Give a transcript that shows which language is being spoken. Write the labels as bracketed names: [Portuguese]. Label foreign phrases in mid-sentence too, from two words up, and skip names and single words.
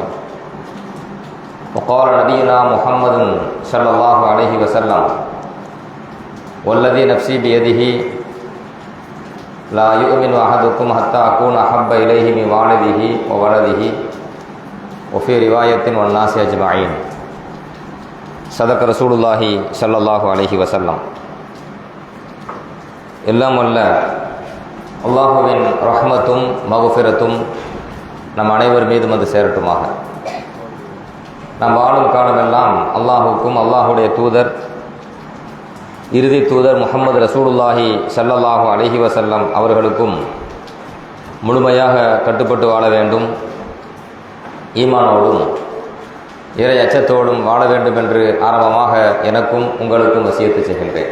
[Arabic] وقال نبينا محمد صلى الله عليه وسلم والذي نفسي بيده لا يؤمن أحدكم حتى أكون أحب إليه من والده وولده وفي رواية والناس أجمعين. صدق رسول الله صلى الله عليه وسلم. [Tamil] எல்லாம் வல்ல அல்லாஹுவின் ரஹ்மத்தும் மக்ஃபிரத்தும் நம் அனைவர் மீதும் அது சேரட்டுமாக. நாம் வாழும் காலமெல்லாம் அல்லாஹுக்கும் அல்லாஹுடைய தூதர் இறுதி தூதர் முஹம்மது [Arabic] رسول الله صلى الله عليه وسلم [Tamil] அவர்களுக்கும் முழுமையாக கட்டுப்பட்டு வாழ வேண்டும், ஈமானோடும் இறை அச்சத்தோடும் வாழ வேண்டும் என்று ஆரம்பமாக எனக்கும் உங்களுக்கும் வசியத்து செய்கின்றேன்.